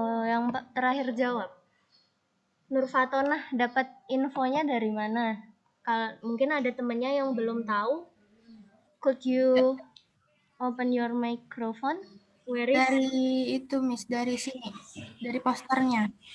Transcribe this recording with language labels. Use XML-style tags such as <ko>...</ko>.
<id>Yang terakhir jawab. Nur Fatonah dapat infonya dari mana? Kalau mungkin ada temennya yang belum tahu.</id> <en>Could you open your microphone? Where is?</en> <id>Dari itu, Miss, dari sini, dari posternya.</id>